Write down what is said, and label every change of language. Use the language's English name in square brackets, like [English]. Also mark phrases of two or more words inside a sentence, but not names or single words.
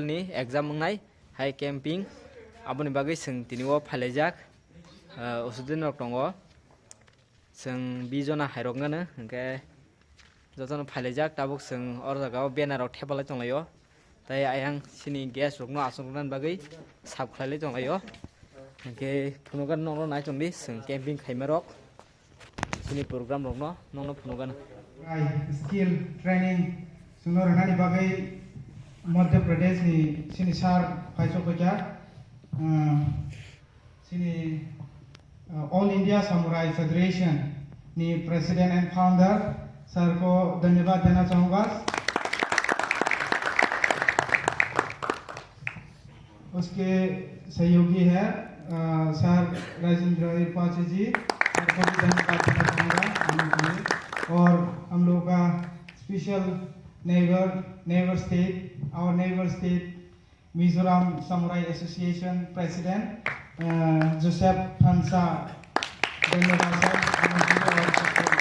[Kok Borok] ni exam ngai [English] high camping [Kok Borok] aboni bagai seng tini wo phalajak usudin rok tongo seng bijona hairok ngana hingke jotono phalajak tabuk seng or jaga banner rok thepalai tonglayo tai ayang sini guest rok no asongnan bagai sab khlailai tonglayo hingke phunugan nongno nai tongdi seng camping khaimarok sini program rok no nongno phunugan [English] skill training [Kok Borok] sunor nani bagai Madhya Pradesh ni sini sar paisok baca sini All India Samurai Federation ni [English] president and founder sir [Hindi] को धन्यवाद देना चाहूँगा उसके सहयोगी है सर राजेंद्र पाचे जी सर को भी धन्यवाद देना चाहूँगा और हम लोग का [English] special neighbour state [Hindi] मिजोरम समुराई एसोसिएशन प्रेसिडेंट जोसेफ फंसा धन्यवाद सर